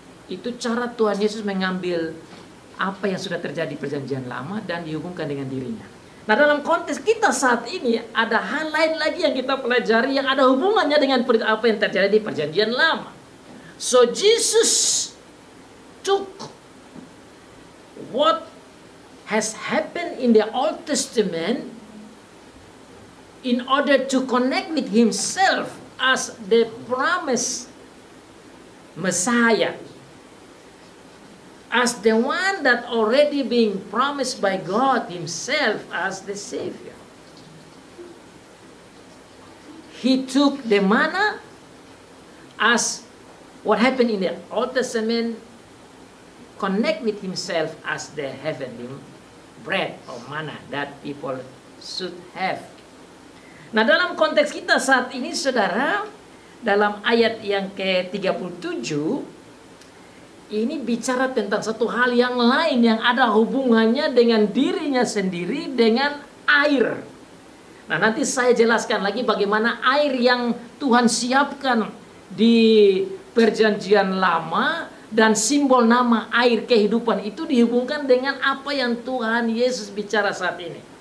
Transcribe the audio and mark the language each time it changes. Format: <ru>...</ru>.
<id>Itu cara Tuhan Yesus mengambil apa yang sudah terjadi perjanjian lama dan dihubungkan dengan dirinya. Nah, dalam konteks kita saat ini ada hal lain lagi yang kita pelajari yang ada hubungannya dengan apa yang terjadi di perjanjian lama.</id> <en>So Jesus took what has happened in the Old Testament in order to connect with himself as the promised Messiah, as the one that already being promised by God himself as the Savior. He took the manna as what happened in the Old Testament, connect with himself as the heavenly bread or manna that people should have.</en> <id>Nah, dalam konteks kita saat ini, saudara, dalam ayat yang ke-37, ini bicara tentang satu hal yang lain yang ada hubungannya dengan dirinya sendiri, dengan air. Nah, nanti saya jelaskan lagi bagaimana air yang Tuhan siapkan di perjanjian lama dan simbol nama air kehidupan itu dihubungkan dengan apa yang Tuhan Yesus bicara saat ini.</id>